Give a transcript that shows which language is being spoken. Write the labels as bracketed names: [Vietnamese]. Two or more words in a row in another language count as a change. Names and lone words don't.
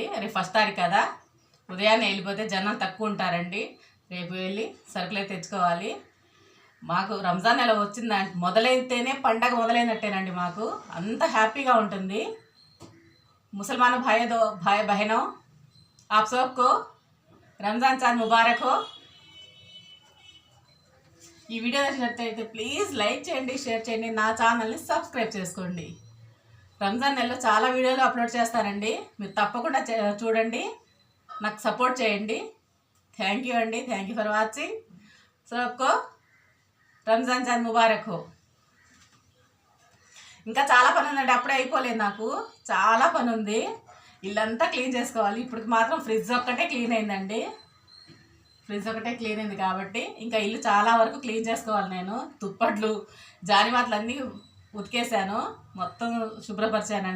[Telugu] రేపు 1వ తారీఖు కదా, ఉదయాన్నే వెళ్ళిపోతే జనం తక్కువ ఉంటారండి. రేపు వెళ్ళి సరుకులు అయితే తెచ్చుకోవాలి. మాకు రంజాన్ నెల వచ్చిందంటే మొదలైతేనే పండగ మొదలైనట్టేనండి. మాకు అంత హ్యాపీగా ఉంటుంది. [Hindi] मुसलमान भाई बहनो आप सबको रमज़ान चाँद मुबारक हो. [Telugu] ఈ వీడియో నచ్చినట్లయితే [English] please like [Telugu] చేయండి, షేర్ చేయండి, నా ఛానల్ని సబ్స్క్రైబ్ చేసుకోండి. రంజాన్ నెలలో చాలా వీడియోలు అప్లోడ్ చేస్తానండి. మీరు తప్పకుండా చూడండి, నాకు సపోర్ట్ చేయండి. [English] thank you అండి. thank you for watching. [Hindi] सबको रमज़ान चाँद मुबारक हो. [Telugu] ఇంకా చాలా పని ఉందండి, అప్పుడే అయిపోలేదు. నాకు చాలా పని ఉంది. ఇల్లంతా క్లీన్ చేసుకోవాలి. ఇప్పుడు మాత్రం ఫ్రిడ్జ్ ఒక్కటే క్లీన్ అయిందండి. ఫ్రిడ్జ్ ఒకటే క్లీన్ అయింది కాబట్టి ఇంకా ఇల్లు చాలా వరకు క్లీన్ చేసుకోవాలి. నేను దుప్పట్లు జారిమాతలు అన్నీ ఉతికేసాను, మొత్తం శుభ్రపరిచానండి.